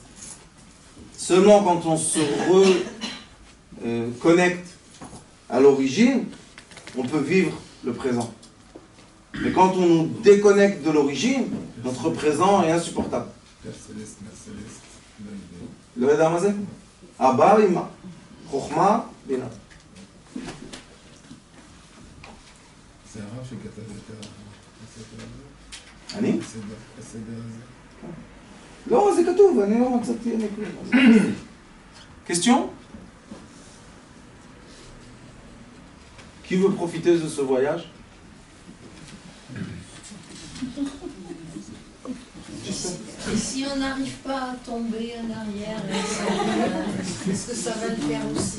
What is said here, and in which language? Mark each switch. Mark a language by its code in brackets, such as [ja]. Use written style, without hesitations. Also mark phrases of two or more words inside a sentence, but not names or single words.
[fr] Seulement quand on se reconnecte à l'origine, on peut vivre le présent. Mais quand on nous déconnecte de l'origine, notre présent est insupportable. Père céleste, Mère céleste, Le Redamazé? [he] אבא, אמא. חכמה, בינה. c'est הרב שכתב את הספר הזה? אני? הסדר הזה? לא, זה כתוב, אני לא מצאתי, אני כלום. [fr] Question? Qui veut profiter de ce voyage? Et si on n'arrive pas à tomber en arrière, est-ce que ça va le faire aussi?